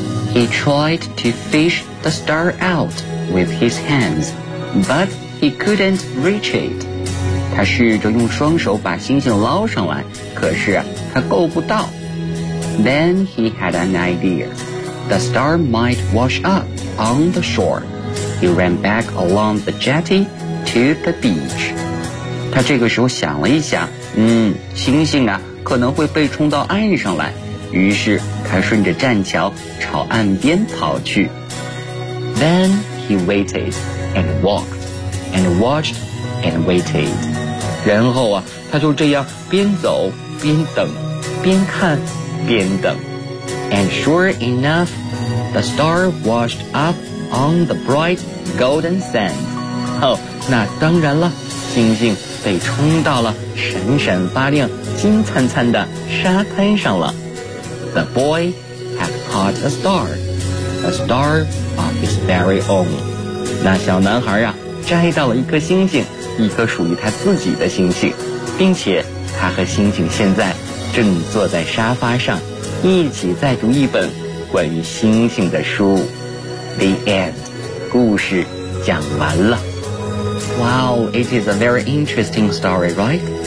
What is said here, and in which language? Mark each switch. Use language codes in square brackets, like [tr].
[en] He tried to fish the star out with his hands, but he couldn't reach it. [zh] 他试着用双手把星星捞上来，可是他够不到。 [en] Then he had an idea. The star might wash up on the shore. He ran back along the jetty to the beach. [zh] 他这个时候想了一下，星星啊，可能会被冲到岸上来。于是他顺着栈桥朝岸边跑去。 [en] Then he waited and walked and watched and waited. [zh] 然后啊，他就这样边走边等，边看边等。 [en] And sure enough, the star washed up on the bright golden sand. [zh] 那当然了，星星被冲到了闪闪发亮、金灿灿的沙滩上了。 [en] The boy had caught a star of his very own. [zh] 那小男孩啊，摘到了一颗星星，一颗属于他自己的星星，并且他和星星现在正坐在沙发上。一起再读一本关于星星的书。 [en] The end， [zh] 故事讲完了。 [en] Wow， it is a very interesting story， right？